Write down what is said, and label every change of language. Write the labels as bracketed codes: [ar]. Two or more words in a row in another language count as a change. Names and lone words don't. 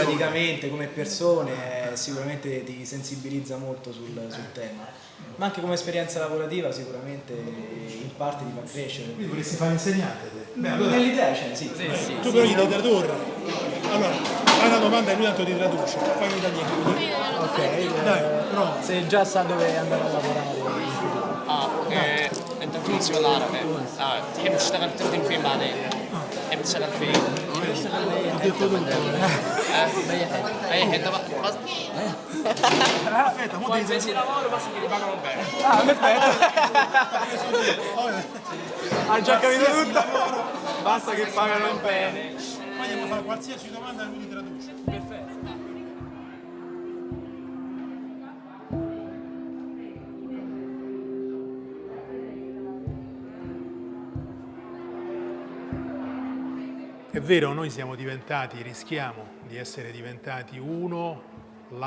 [it] praticamente come persone sicuramente ti sensibilizza molto sul tema, ma anche come esperienza lavorativa sicuramente in parte ti fa crescere. Quindi vorresti fare insegnante te? Beh, allora, Nell'idea c'è, sì. Tu però gli devi tradurre. Allora, fai una domanda e lui tanto ti traduce. Fai in italiano. Ok. Dai, prova. Se già sa dove andare a lavorare. [ar] انت تونسي ولا عربي؟ تحب تشتغل تخدم فين بعدين؟ تحب تشتغل فين؟ اي حته بقى بس [it] qualsiasi lavoro basta che ti pagano bene. Ah, perfetto. Hai già capito tutto? Basta che pagano bene. Poi andiamo a fare qualsiasi domanda e lui ti traduce. Perfetto. è vero, noi siamo diventati, rischiamo di essere diventati uno, la